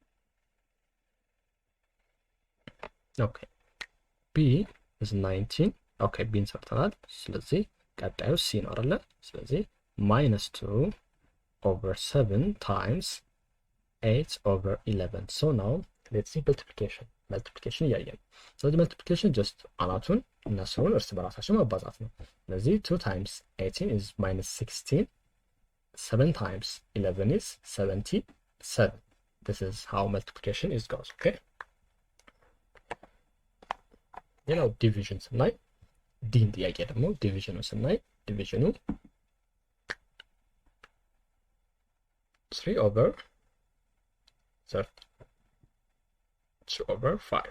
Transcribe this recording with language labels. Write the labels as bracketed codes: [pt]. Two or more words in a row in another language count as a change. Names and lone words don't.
[en] Okay, b is 19 [am] ኦኬ ቢን ሰርተናል። ስለዚህ ቀጣዩ ሲ ነው አይደለ? [en] ስለዚህ -2 over 7 times 8 over 11. So now let's see multiplication [am] እያየን። ስለዚህ [en] multiplication just [am] አናቱን እና ስሩን እርስ በራሳቸው ማባዛት ነው። ስለዚህ [en] 2 times 18 is -16. 7 times 11 is 77. This is how multiplication is goes. [am] Okay. ሌላው ዲቪዥን ስናይ ዲን ጥያቄ ደግሞ ዲቪዥኑ ስናይ ዲቪዥኑ [en] 3 over 2 over 5.